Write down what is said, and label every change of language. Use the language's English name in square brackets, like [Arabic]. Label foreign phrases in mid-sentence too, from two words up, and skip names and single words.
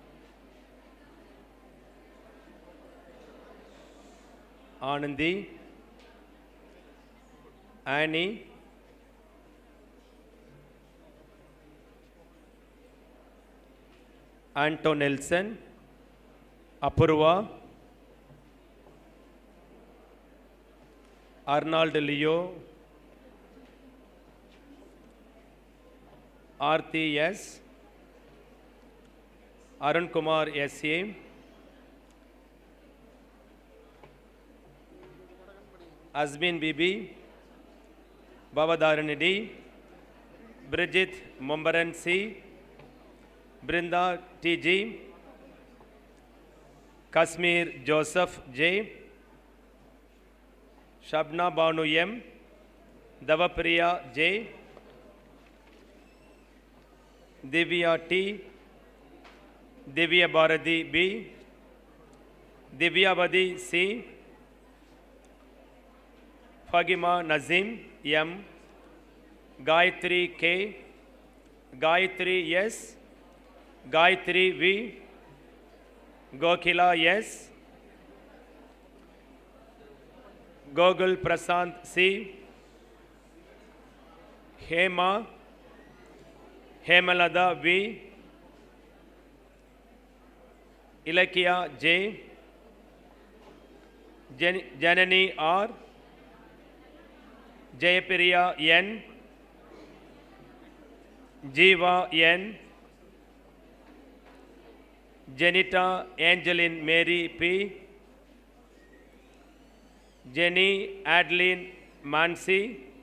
[English] Anandi, Annie, Anton Nelson, Apurva, Arnold Leo, Aarti S, Arun Kumar S.A., Azmin Bibi, Babadaran D, Bridget Mombaran C, Brinda T.G., Kashmir Joseph J, Shabna Banu M, Davapriya J, Divya T, Divya Bharati B, Divyavadi C, Fagima Nazim M, Gayatri K, Gayatri S, Gayatri V, Gokila S, Gogul Prasant C, Hema, Hemalada V, Ilakia J, Janani R, Jayapriya N, Jiva N, Janita Angeline Mary P, Jenny Adeline Mansi,